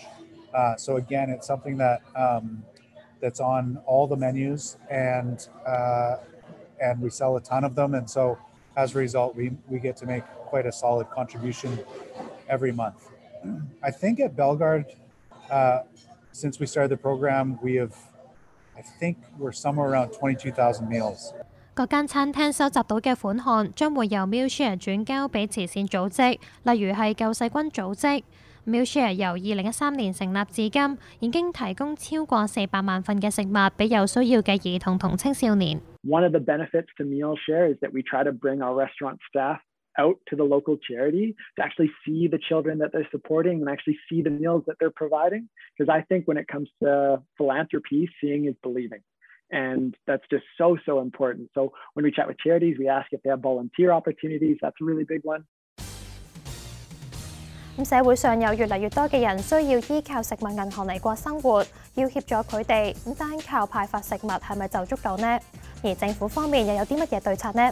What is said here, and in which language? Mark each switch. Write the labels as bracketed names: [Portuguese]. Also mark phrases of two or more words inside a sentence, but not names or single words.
[English] So again, it's something that that's on all the menus, and we sell a ton of them, and so as a result, we get to make quite a solid contribution every month. I think at Bellegarde, since we started the program, I think we're somewhere around 22,000 meals. [Cantonese] 各間餐廳收集到嘅款項將會由 Mealshare 轉交俾慈善組織，例如係救世軍組織。Mealshare 由2013年成立至今，已經提供超過400萬份嘅食物俾有需要嘅兒童同青少年。 [English] One of the benefits to Mealshare is that we try to bring our restaurant staff out to the local charity to actually see the children that they're supporting and actually see the meals that they're providing. Because I think when it comes to philanthropy, seeing is believing. And that's just so important. So when we chat with charities, we ask if they have volunteer opportunities. That's a really big one. [Cantonese] 社會上有越嚟越多嘅人需要依靠食物銀行嚟過生活，要協助佢哋，單靠派發食物係咪就足夠呢？而政府方面又有啲乜嘢對策呢？